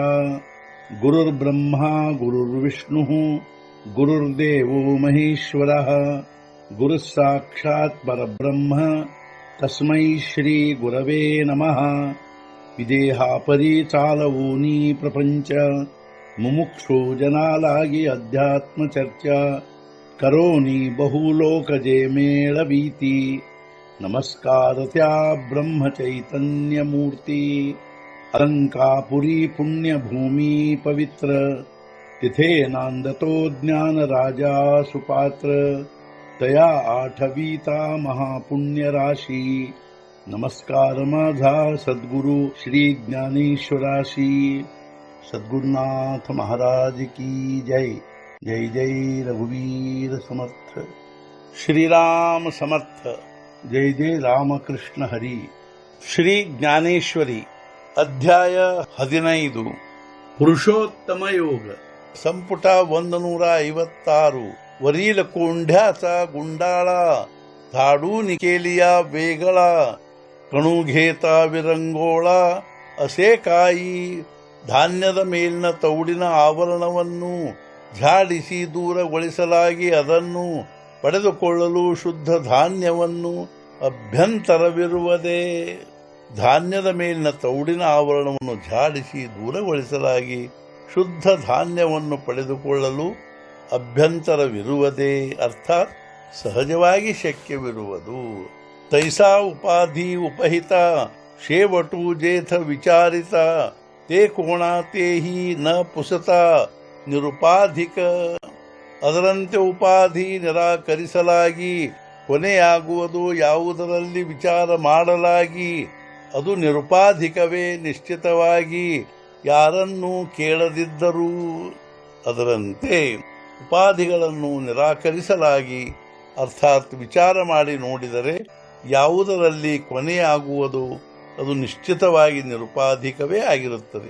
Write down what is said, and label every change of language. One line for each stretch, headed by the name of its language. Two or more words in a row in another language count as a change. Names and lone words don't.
Sanskrit: गुरुर्ब्रह्मा गुरुर्विष्णुः गुरुर्देवो महेश्वरः गुरुः साक्षात् परब्रह्म तस्मै श्री गुरवे नमः.
Marathi: विदेहापरी चालवूनी प्रपंच मुमुक्षु जनालागी अध्यात्म चर्चा करोनी बहुलोकजे मेळवीती. नमस्कार त्या ब्रह्म चैतन्य मूर्ती. अलंकापुरी पुण्यभूमी पवित्र तिथे नांदतो ज्ञान राजा सुपात्र. तया आठवीता महापुण्य राशी. नमस्कार माझा सद्गुरु श्री ज्ञानेश्वराशी. सद्गुरुनाथ महाराज की जय. जय जय रघुवीर समर्थ. श्रीराम समर्थ. जय जय रामकृष्ण हरी. श्री ज्ञानेश्वरी अध्याय 15 पुरुषोत्तम योग. संपुಟ 156. वरील कोंढ्याचा गुंडाळा धाडून केलिया वेगळा. कणू घेता विरंगोळा असे काही.
Kannada: ಧಾನ್ಯದ ಮೇಲಿನ ತೌಡಿನ ಆವರಣವನ್ನು ಝಾಡಿಸಿ ದೂರಗೊಳಿಸಲಾಗಿ ಅದನ್ನು ಪಡೆದುಕೊಳ್ಳಲು ಶುದ್ಧ ಧಾನ್ಯವನ್ನು ಅಭ್ಯಂತರವಿರುವುದೇ. ಧಾನ್ಯದ ಮೇಲಿನ ತೌಡಿನ ಆವರಣವನ್ನು ಝಾಡಿಸಿ ದೂರಗೊಳಿಸಲಾಗಿ ಶುದ್ಧ ಧಾನ್ಯವನ್ನು ಪಡೆದುಕೊಳ್ಳಲು ಅಭ್ಯಂತರವಿರುವುದೇ, ಅರ್ಥಾತ್ ಸಹಜವಾಗಿ ಶಕ್ಯವಿರುವುದು.
Marathi: तैसा उपाधी उपहित शेवटु जेथ विचारित. ते कोणा तेही न पुसता ನಿರುಪಾಧಿಕ.
Kannada: ಅದರಂತೆ ಉಪಾಧಿ ನಿರಾಕರಿಸಲಾಗಿ ಕೊನೆಯಾಗುವುದು ಯಾವುದರಲ್ಲಿ ವಿಚಾರ ಮಾಡಲಾಗಿ ಅದು ನಿರುಪಾಧಿಕವೇ ನಿಶ್ಚಿತವಾಗಿ ಯಾರನ್ನೂ ಕೇಳದಿದ್ದರೂ. ಅದರಂತೆ ಉಪಾಧಿಗಳನ್ನು ನಿರಾಕರಿಸಲಾಗಿ ಅರ್ಥಾತ್ ವಿಚಾರ ಮಾಡಿ ನೋಡಿದರೆ ಯಾವುದರಲ್ಲಿ ಕೊನೆಯಾಗುವುದು ಅದು ನಿಶ್ಚಿತವಾಗಿ ನಿರುಪಾಧಿಕವೇ ಆಗಿರುತ್ತದೆ.